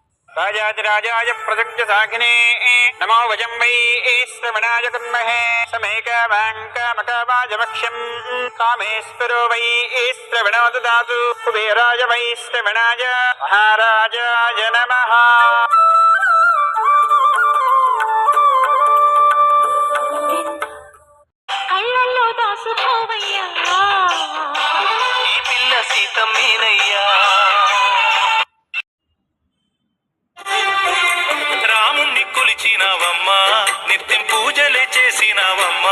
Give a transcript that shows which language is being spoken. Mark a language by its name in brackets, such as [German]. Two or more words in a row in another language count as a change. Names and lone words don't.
[Sanskrit] राजाधिराजाय प्रसज्य साखिने नमो वजं वै श्रवणाय कुर्महे समेकवाङ्कामकावाजवक्ष्यं कामेश्वरो वै श्रवणो ददातु कुबेराय वै श्रवणाय महाराजाय नमः। [Telugu] కళ్ళల్లో దాసుకోవయ్యా ఈ పిల్ల సీతమ్మేనయ్యా. రాముణ్ణి కొలిచినావమ్మా, నిత్యం పూజలే చేసినావమ్మా.